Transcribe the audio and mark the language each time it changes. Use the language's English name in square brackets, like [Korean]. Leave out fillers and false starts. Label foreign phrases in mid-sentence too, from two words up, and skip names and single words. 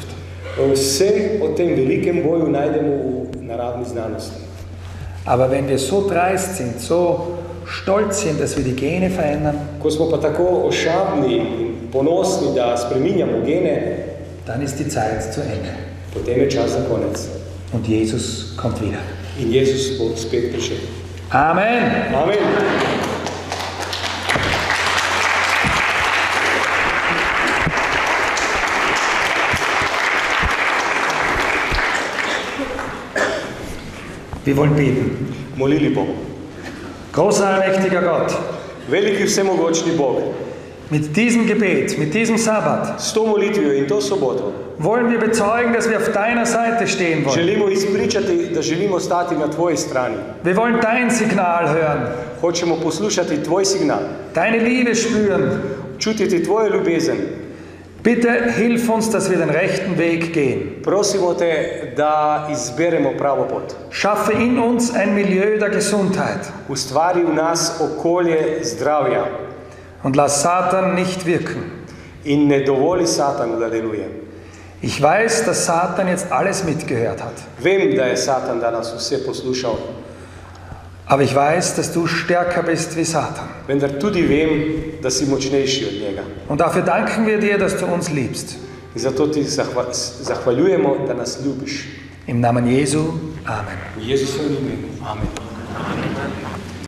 [Slovenian] Vse o tem velikem boju najdemo v naravni znanosti. [German] Aber wenn wir so dreist sind, so stolz sind, dass wir die Gene verändern, [Slovenian] Ko smo pa tako ošabni in ponosni, da spreminjamo gene, [German] dann ist die Zeit zu Ende. [Slovenian] potem je čas za konec. [German] Und Jesus kommt wieder. [Slovenian] In Jezus bo spet prišel. [German] Amen. [Slovenian] Amen. [German] Wir wollen beten. [Slovenian] Molili bomo. [German] Großer, allmächtiger Gott, [Slovenian] Veliki vsemogočni Bog, [German] mit diesem Gebet, mit diesem Sabbat, [Slovenian] s to molitvijo in to soboto [German] wollen wir bezeugen, dass wir auf deiner Seite stehen wollen. [Slovenian] želimo izpričati, da želimo stati na tvoji strani. [German] Wir wollen dein Signal hören, [Slovenian] Hočemo poslušati tvoj signal, [German] deine Liebe spüren. [Slovenian] čutiti tvojo ljubezen. [German] Bitte hilf uns, dass wir den rechten Weg gehen. [Slovenian] Prosimo te, da izberemo pravo pot. [German] Schaffe in uns ein Milieu der Gesundheit [Slovenian] Ustvari v nas okolje zdravja [German] und lass Satan nicht wirken. [Slovenian] in ne dovoli Satanu, da deluje. [German] Ich weiß, dass Satan jetzt alles mitgehört hat. [Slovenian] Vem, da je Satan danes vse poslušal, [German] Aber ich weiß, dass du stärker bist wie Satan. [Slovenian] vendar tudi vem, da si močnejši od njega. [German] Und dafür danken wir dir, dass du uns liebst. [Slovenian] In zato ti zahvaljujemo, da nas ljubiš. [German] Im Namen Jesu. Amen. [Slovenian] V Jezusovem imenu. Amen.